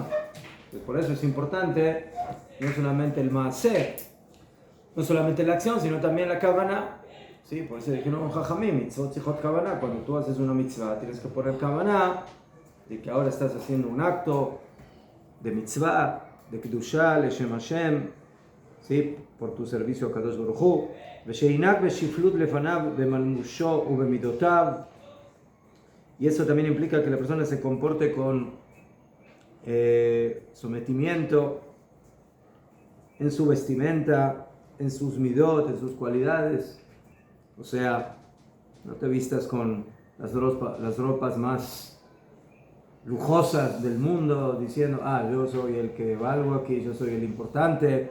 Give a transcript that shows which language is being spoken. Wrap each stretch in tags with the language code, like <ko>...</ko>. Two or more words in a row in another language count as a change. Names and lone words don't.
<es>Pues por eso es importante no solamente el maaseh, no solamente la acción, sino también la kavaná. Sí, por eso dijeron Jajamim,</es> <he>מצוות צריכות כוונה.</he> <es>Cuando tú haces una mitzvah, tienes que poner kavaná de que ahora estás haciendo un acto de mitzvah, de kedushá,</es> <he>לשם השם,</he> <es>¿sí? Por tu servicio a</es> <he>קדוש ברוך הוא. ושינהג בשפלות לפניו במלבושו ו במידותיו.</he> <es>Y eso también implica que la persona se comporte con sometimiento en su vestimenta, en sus midot, en sus cualidades. O sea, no te vistas con las ropas más lujosas del mundo diciendo, yo soy el que valgo aquí, yo soy el importante.</es>